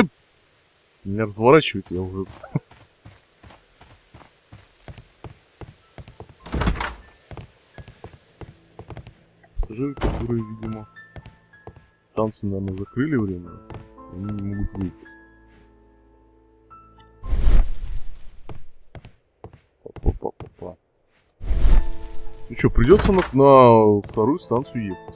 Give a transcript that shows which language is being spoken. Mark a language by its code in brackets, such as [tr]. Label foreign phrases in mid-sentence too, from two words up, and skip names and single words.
[ru] Меня разворачивает, я уже... Пассажиры, которые, видимо, станцию, наверное, закрыли временно. Они не могут выйти. Па-па-па-па-па. Ну что, придется на вторую станцию ехать.